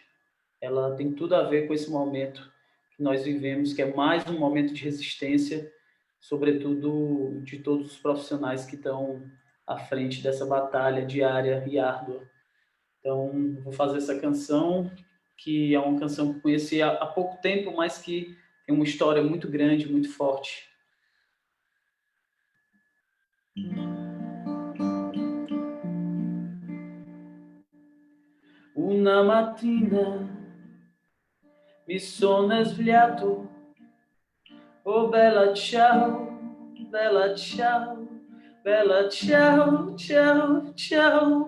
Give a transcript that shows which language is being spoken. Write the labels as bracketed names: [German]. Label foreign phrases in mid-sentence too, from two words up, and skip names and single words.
[Portuguese] Ela tem tudo a ver com esse momento que nós vivemos, que é mais um momento de resistência, sobretudo de todos os profissionais que estão à frente dessa batalha diária e árdua. Então, vou fazer essa canção, que é uma canção que eu conheci há pouco tempo, mas que tem uma história muito grande, muito forte. [Italian] Una mattina mi sono svegliato, oh bella ciao, bella ciao, bella ciao, ciao, ciao.